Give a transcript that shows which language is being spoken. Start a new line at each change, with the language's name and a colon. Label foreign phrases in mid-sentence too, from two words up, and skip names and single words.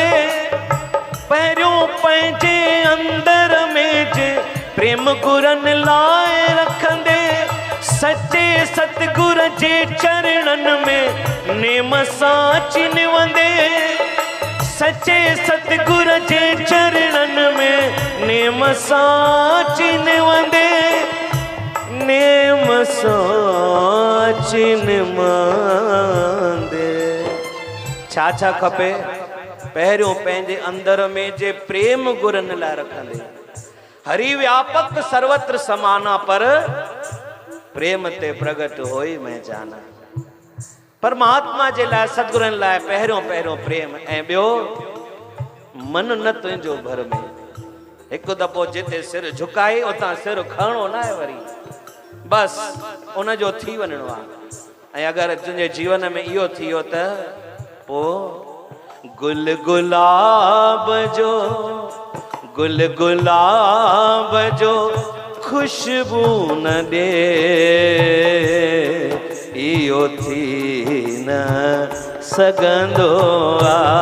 Sindhi: पहिरियों पंहिंजे अंदर में जे प्रेम गुरनि लाइ रखंदे, सचे सतगुर जे चरणनि में नेम सां चिनवंदे, सचे सतगुर जे चरणनि में नेम सां चिनवंदे, नेम सां चिनवंदे। छा खपे? पहिरियों पंहिंजे अंदर में जे प्रेम गुरनि लाइ रखंदे,
Awadhi: हरि व्यापक सर्वत्र समाना, पर प्रेम ते प्रगट होई मैं जाना।
Sindhi: परमात्मा जे लाइ सतगुरनि लाइ पहिरियों प्रेम, ऐं ॿियो मन न तुंहिंजो भर में। हिकु दफ़ो जिते सिर झुकाए उतां सिर खणो न आहे वरी, बस उनजो थी वञिणो आहे। ऐं अगरि तुंहिंजे जीवन में इहो थी वियो त पोइ गुल गुलाब जो खुशबू न ॾे, इहो थी न सघंदो आ।